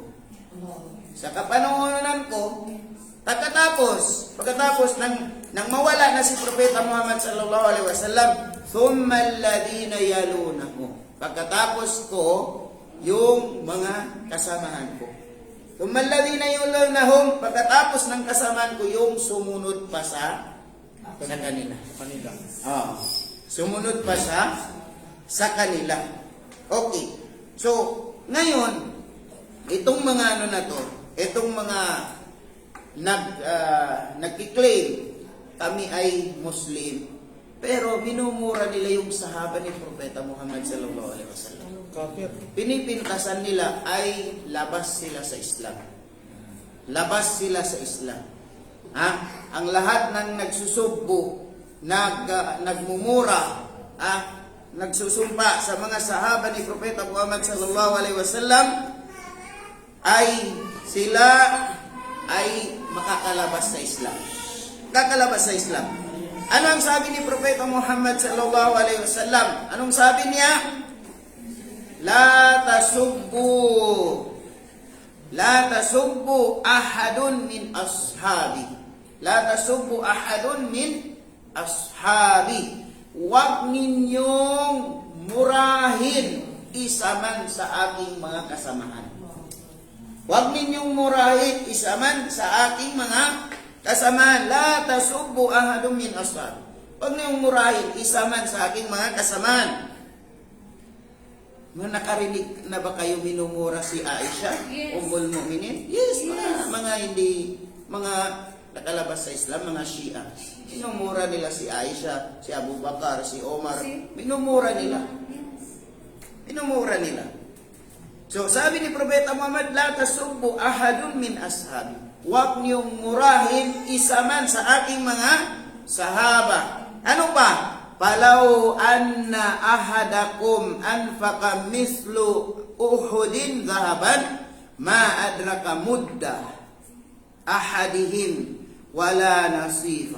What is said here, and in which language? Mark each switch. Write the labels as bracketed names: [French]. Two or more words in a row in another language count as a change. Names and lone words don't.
[Filipino] Sa kapanahunan ko, pagkatapos nang mawala na si Propeta Muhammad [Arabic] صلى الله عليه وسلم, ثم الذين يلونه. [Filipino] Pagkatapos ko, yung mga kasamahan ko. [Arabic] ثم الذين يلونهم, [Filipino] pagkatapos ng kasamahan ko, yung sumunod pa sa kanila. Sumunod pa sa kanila. Okay. So, ngayon, itong mga itong mga nagki-claim kami ay Muslim, pero minumura nila yung sahaba ni Propeta Muhammad [Arabic] صلى الله عليه وسلم. [Filipino] Kafir. Pinipintasan nila ay labas sila sa Islam. Ha? Ang lahat ng nagsusubbo, nagmumura, nagsusumpa sa mga sahaba ni Propeta Muhammad [Arabic] صلى الله عليه وسلم [Filipino] ay sila ay makakalabas sa Islam. Kakalabas sa Islam. Ano ang sabi ni Propeta Muhammad [Arabic] صلى الله عليه وسلم? [Filipino] Anong sabi niya? [Arabic] لا تسبوا أحد من أصحابي. لا تسبوا أحد من أصحابي. [Filipino] Huwag ninyong murahin isa man sa aking mga kasamahan. Huwag ninyong murahin isa man sa aking mga kasamahan. [Arabic] لا تسبوا أحد من أصحابي. [Filipino] Huwag ninyong murahin isa man sa aking mga kasamahan. Nakarinig na ba kayo minumura si Aisha? Yes. [Arabic] أم المؤمنين? [Filipino] Yes, mga nakalabas sa Islam, mga Shia. Minumura nila si Aisha, si Abu Bakar, si Omar. Minumura nila. Minumura nila. So, sabi ni Propeta Muhammad, [Arabic] لا تسبوا أحد من أصحابي. [Filipino] Huwag niyong murahin isa man sa aking mga sahaba. Ano pa? [Arabic] فلو أن أحدكم أنفق مثل أحد ذهبا ما أدرك مد أحدهم ولا نصيفه.